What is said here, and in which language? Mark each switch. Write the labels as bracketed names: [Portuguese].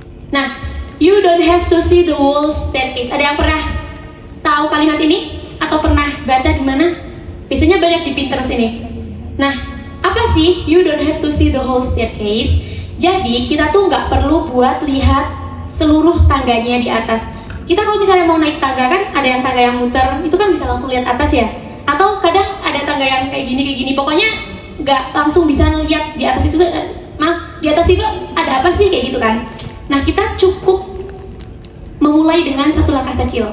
[English] Nah, you don't have to see the whole staircase. [Indonesian] Ada yang pernah tahu kalimat ini? Atau pernah baca di mana? Biasanya banyak di Pinterest ini. Nah, apa sih [English] you don't have to see the whole staircase? [Indonesian] Jadi kita tuh nggak perlu buat lihat seluruh tangganya di atas. Kita kalau misalnya mau naik tangga kan ada yang tangga yang muter, itu kan bisa langsung lihat atas ya. Atau kadang ada tangga yang kayak gini. Pokoknya nggak langsung bisa lihat di atas itu. Di atas itu ada apa sih kayak gitu kan? Nah, kita cukup memulai dengan satu langkah kecil.